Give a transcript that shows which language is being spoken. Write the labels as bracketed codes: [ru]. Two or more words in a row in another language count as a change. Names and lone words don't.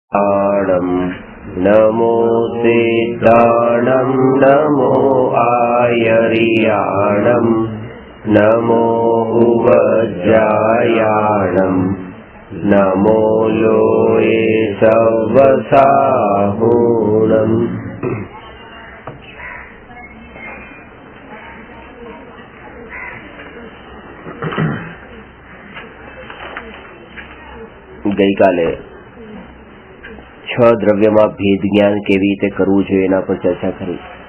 [pra] नमो सिद्धाणं नमो आयर्याणं नमो उवज्रायाणं नमो लोये सवसाहूणम्। [gu] ગઈકાલે 6 દ્રવ્યમાં ભેદ જ્ઞાન કેવી રીતે કરવું જોઈએ એના પર ચર્ચા કરી।